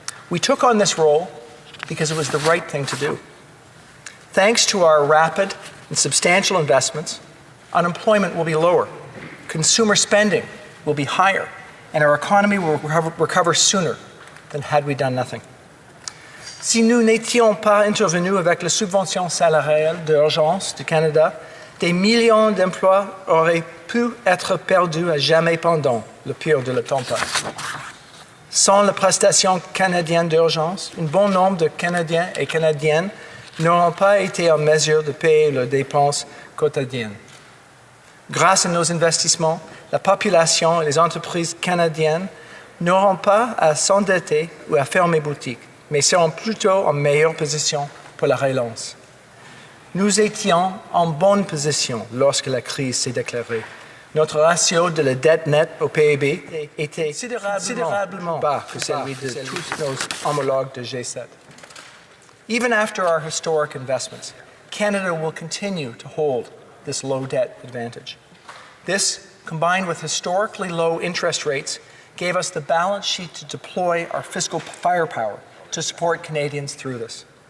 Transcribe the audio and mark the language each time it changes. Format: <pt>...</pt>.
<en>We took on this role because it was the right thing to do. Thanks to our rapid and substantial investments, unemployment will be lower, consumer spending will be higher, and our economy will recover sooner than had we done nothing.</en> <fr>Si nous n'étions pas intervenus avec la subvention salariale d'urgence du Canada, des millions d'emplois auraient pu être perdus à jamais pendant le pire de la tempête. Sans la prestation canadienne d'urgence, un bon nombre de Canadiens et Canadiennes n'auront pas été en mesure de payer leurs dépenses quotidiennes. Grâce à nos investissements, la population et les entreprises canadiennes n'auront pas à s'endetter ou à fermer boutique, mais seront plutôt en meilleure position pour la relance. Nous étions en bonne position lorsque la crise s'est déclarée. Notre ratio de la dette nette au PIB était considérablement bas que celui de tous nos homologues de G7.</fr> <en>Even after our historic investments, Canada will continue to hold this low debt advantage. This, combined with historically low interest rates, gave us the balance sheet to deploy our fiscal firepower to support Canadians through this.</en>